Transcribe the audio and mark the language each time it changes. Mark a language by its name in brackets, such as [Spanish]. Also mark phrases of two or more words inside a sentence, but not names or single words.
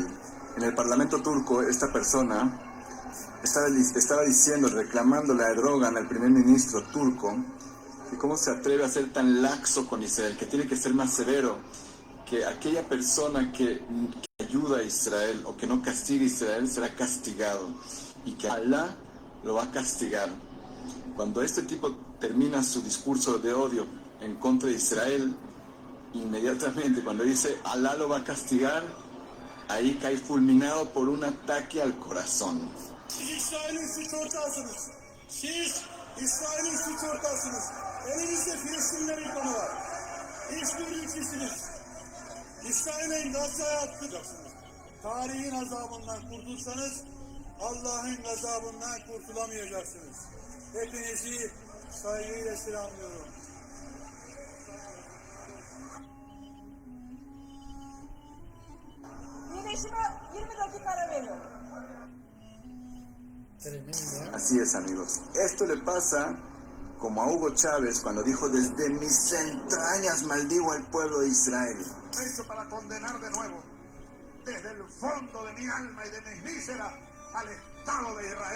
[Spanish] En el parlamento turco, esta persona estaba diciendo, reclamándole a Erdogan, al primer ministro turco, que cómo se atreve a ser tan laxo con Israel, que tiene que ser más severo, que aquella persona que ayuda a Israel o que no castiga a Israel será castigado y que Alá lo va a castigar. Cuando este tipo termina su discurso de odio en contra de Israel, inmediatamente cuando dice Alá lo va a castigar, ahí cae fulminado por un ataque al corazón. [Turkish] İsrail'in suç ortağısınız. Siz İsrail'in suç ortağısınız. Elinizde Filistinler ikonu var. İşbirlikçisiniz. İsrail'in Gazze'ye attıracaksınız. Tarihin azabından kurtulsanız Allah'ın gazabından kurtulamayacaksınız. Hepinizi saygıyla selamlıyorum. Güneşime 20 dakika ara veriyorum. [Spanish] Así es, amigos. Esto le pasa como a Hugo Chávez cuando dijo: desde mis entrañas maldigo al pueblo de Israel. Hecho para condenar de nuevo, desde el fondo de mi alma y de mis vísceras, al Estado de Israel.